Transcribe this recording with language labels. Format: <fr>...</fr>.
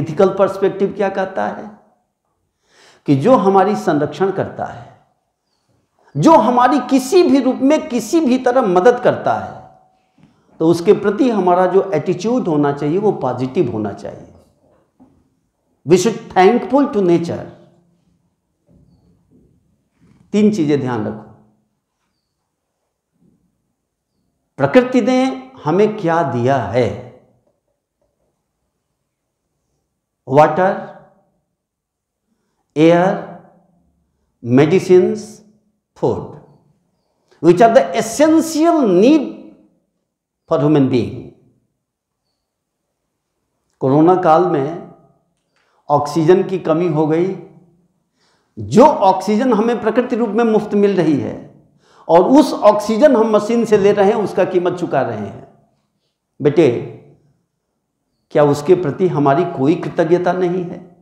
<hi>Ethical perspective क्या कहता है कि जो हमारी संरक्षण करता है, जो हमारी किसी भी रूप में किसी भी तरह मदद करता है, तो उसके प्रति हमारा जो एटीट्यूड होना चाहिए वो पॉजिटिव होना चाहिए।</hi> <en>We should thankful to nature.</en> <hi>3 चीजें ध्यान रखो। प्रकृति ने हमें क्या दिया है?</hi> <en>Water, air, medicines, food, which are the essential need for human being।</en> <hi>Corona काल में ऑक्सीजन की कमी हो गई। जो ऑक्सीजन हमें प्रकृति रूप में मुफ्त मिल रही है और उस ऑक्सीजन हम मशीन से ले रहे हैं, उसका कीमत चुका रहे हैं। बेटे, क्या उसके प्रति हमारी कोई कृतज्ञता नहीं है?</hi>